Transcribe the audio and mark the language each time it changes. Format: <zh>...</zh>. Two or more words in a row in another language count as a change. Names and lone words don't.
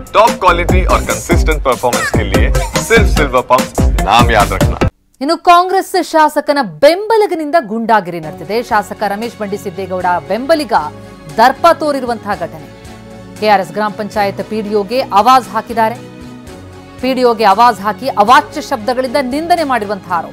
<en>top quality</en> <hi>और</hi> <en>consistent performance</en> <hi>के लिए सिर्फ सिल्वर पंप नाम याद रखना।</hi> <kn>ಇನ್ನು ಕಾಂಗ್ರೆಸ್ ಶಾಸಕನ ಬೆಂಬಲಿಗನಿಂದ ಗುಂಡಾಗಿರಿ ನಡೆದಿದೆ. ಶಾಸಕ ರಮೇಶ್ ಬಂಡಿ ಸಿದ್ದೇಗೌಡ ಬೆಂಬಲಿಗ ದರ್ಪ ತೋರಿರುವಂತಹ ಘಟನೆ. ಕೆಆರ್ಎಸ್ ಗ್ರಾಮ ಪಂಚಾಯತ್ ಪಿಡಿಒಗೆ ಆವಾಜ್ ಹಾಕಿದ್ದಾರೆ. ಪಿಡಿಒಗೆ ಆವಾಜ್ ಹಾಕಿ ಅವಾಚ್ಯ ಶಬ್ದಗಳಿಂದ ನಿಂದನೆ ಮಾಡಿರುವಂತಹ ಆರೋಪ.</kn>